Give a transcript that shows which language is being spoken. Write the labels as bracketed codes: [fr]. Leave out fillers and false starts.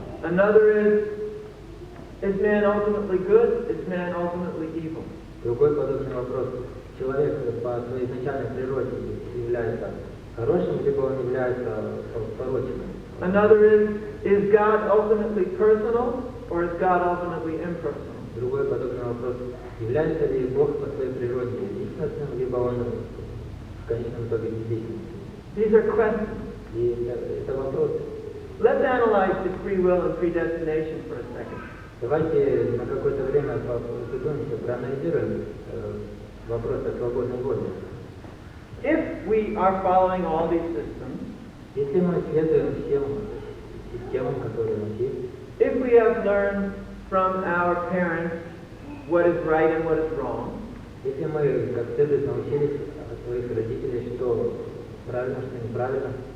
[en] Another is man ultimately good, is man ultimately evil? [ru] Другой подобный вопрос: человек по своей изначальной природе является хорошим, либо он является порочным? [en] Another is God ultimately personal, or is God ultimately impersonal? [ru] Другой подобный вопрос: является ли Бог по своей природе личностным, либо он в конечном итоге безличностным? [en] These are questions. [ru] И это вопрос. [en] Let's analyze the free will and predestination for a second. [ru] Давайте на какое-то время задумаемся, проанализируем вопрос о свободной воле. [en] If we are following all these systems, [ru] если мы следуем всем системам, которые у нас есть, [en] if we have learned from our parents what is right and what is wrong, [ru] если мы как следует научились от своих родителей, что правильно, что неправильно,